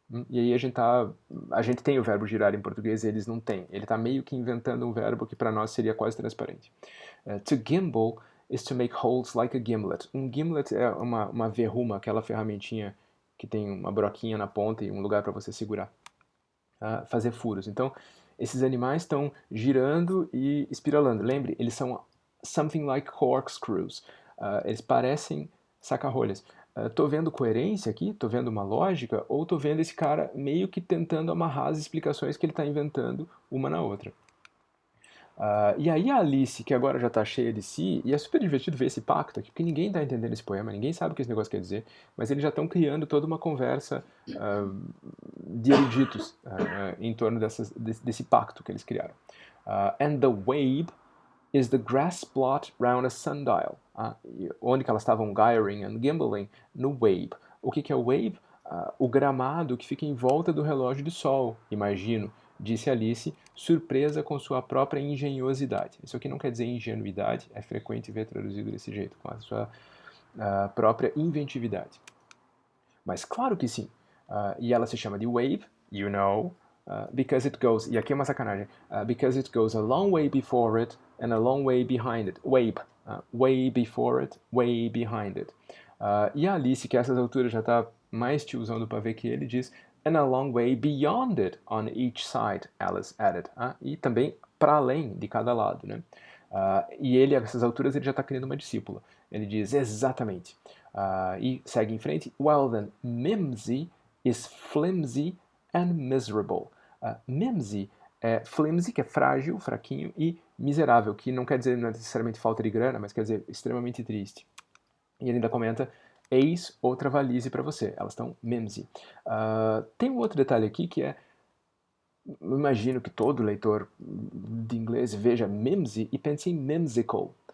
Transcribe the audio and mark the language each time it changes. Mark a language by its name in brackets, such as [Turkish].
[Portuguese] E aí a gente tem o verbo girar em português e eles não têm. Ele está meio que inventando um verbo que para nós seria quase transparente. [English] To gimbal is to make holes like a gimlet. [Portuguese] Um gimlet é uma verruma, aquela ferramentinha que tem uma broquinha na ponta e um lugar para você segurar. Fazer furos. Então, esses animais estão girando e espiralando. Lembre, eles são something like corkscrews. Eles parecem saca-rolhas. Tô vendo coerência aqui? Tô vendo uma lógica? Ou tô vendo esse cara meio que tentando amarrar as explicações que ele está inventando uma na outra? E aí a Alice, que agora já está cheia de si, e é super divertido ver esse pacto aqui, porque ninguém está entendendo esse poema, ninguém sabe o que esse negócio quer dizer, mas eles já estão criando toda uma conversa de eruditos em torno desse pacto que eles criaram. [English] And the wabe is the grass plot round a sundial. [Portuguese] Onde que elas estavam [English] gyring and gimbling? [Portuguese] No wabe. O que é o wabe? O gramado que fica em volta do relógio de sol, imagino, disse Alice, surpresa com sua própria engenhosidade. Isso aqui não quer dizer ingenuidade, é frequente ver traduzido desse jeito, com a sua própria inventividade. Mas claro que sim. E ela se chama de [English] wave, you know, because it goes, [Portuguese] e aqui é uma sacanagem, [English] because it goes a long way before it and a long way behind it. Wave, way before it, way behind it. [Portuguese] E a Alice, que a essas alturas já está mais tiozão do pavê que ele, diz [English] "And a long way beyond it on each side", Alice added. [Portuguese] E também para além de cada lado, né? E ele, a essas alturas, ele já está criando uma discípula. Ele diz exatamente. E segue em frente. [English] "Well then, Mimsy is flimsy and miserable". [Portuguese] Mimsy é flimsy, que é frágil, fraquinho, e miserável, que não quer dizer necessariamente falta de grana, mas quer dizer extremamente triste. E ele ainda comenta, eis outra valise para você. Elas estão mimsy. Tem um outro detalhe aqui que é, eu imagino que todo leitor de inglês veja mimsy e pense em mimsical.